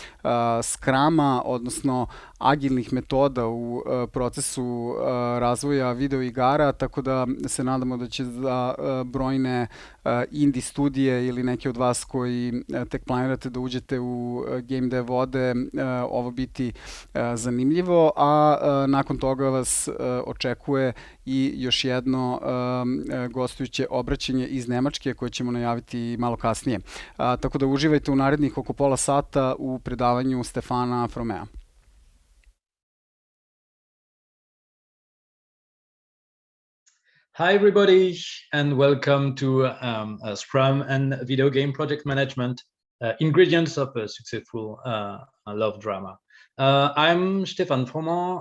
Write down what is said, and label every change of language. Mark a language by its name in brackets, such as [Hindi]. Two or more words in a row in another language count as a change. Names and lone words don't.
[Serbian] SCRUM-a, odnosno agilnih metoda u procesu razvoja video igara, tako da se nadamo da će za brojne indie studije ili neki od vas koji tek planirate da uđete u [English] game dev [Serbian] vode, ovo biti zanimljivo, a nakon toga vas očekuje i još jedno gostujuće obraćanje iz Nemačke koje ćemo najaviti malo kasnije. Tako da uživajte u narednih oko pola sata u predavanju Stephana Fromenta. [English] Hi, everybody, and welcome to SCRUM and video game project management, ingredients of a successful love drama. I'm Stephan Froment.